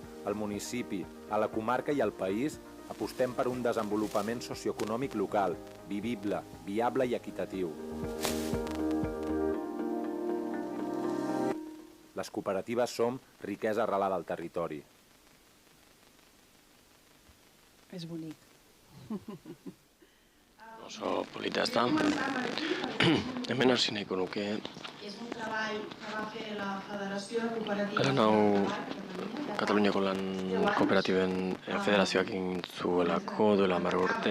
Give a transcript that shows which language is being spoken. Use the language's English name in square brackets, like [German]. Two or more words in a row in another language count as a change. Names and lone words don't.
[Catalan] Al municipi, a la comarca i al país apostem per un desenvolupament socioeconòmic local, vivible, viable i equitatiu. Les cooperatives som riquesa arrelada al territori. És bonic. [Basque] Oso polita ez da. Hemen hasi nahiko nuke. Lan hau Kataluniako lan kooperatiben federazioak egin zuelako duela 10 urte.